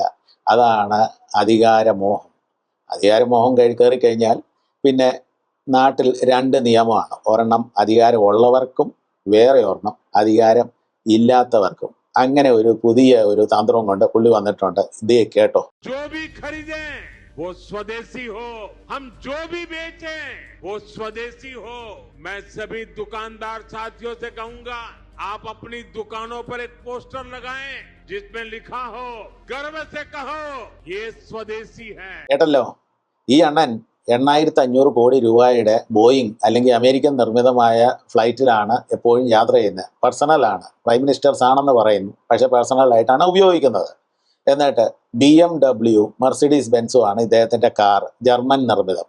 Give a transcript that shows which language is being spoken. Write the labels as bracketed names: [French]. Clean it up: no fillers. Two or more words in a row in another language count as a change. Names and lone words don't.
[Malayalam] അതാണ് അധികാരമോഹം. അധികാരമോഹം കയറി കഴിഞ്ഞാൽ പിന്നെ നാട്ടിൽ 2 നിയമമാണ്. ഒരെണ്ണം അധികാരമുള്ളവർക്കും, വേറെ ഒരെണ്ണം അധികാരം ഇല്ലാത്തവർക്കും. അങ്ങനെ ഒരു പുതിയ ഒരു തന്ത്രം കൊണ്ട് പുള്ളി വന്നിട്ടുണ്ട്. ഇതേ കേട്ടോ. [Hindi] जो भी खरीदे वो स्वदेशी हो, हम जो भी बेचे वो स्वदेशी हो। मैं सभी दुकानदार साथियों से कहूंगा, आप अपनी दुकानों पर एक पोस्टर लगाएं जिसमें लिखा हो, गर्व से कहो ये स्वदेशी है। [Malayalam] കേട്ടല്ലോ, ഈ അണ്ണൻ 8500 കോടി രൂപയുടെ ബോയിങ് അല്ലെങ്കിൽ അമേരിക്കൻ നിർമ്മിതമായ ഫ്ലൈറ്റിലാണ് എപ്പോഴും യാത്ര ചെയ്യുന്നത്. പേഴ്സണലാണ്, [English] prime minister's [Malayalam] ആണെന്ന് പറയുന്നു, പക്ഷെ പേഴ്സണലായിട്ടാണ് ഉപയോഗിക്കുന്നത്. എന്നിട്ട് BMW, [English] Mercedes Benzum [Malayalam] ആണ് ഇദ്ദേഹത്തിൻ്റെ കാർ, ജർമ്മൻ നിർമ്മിതം.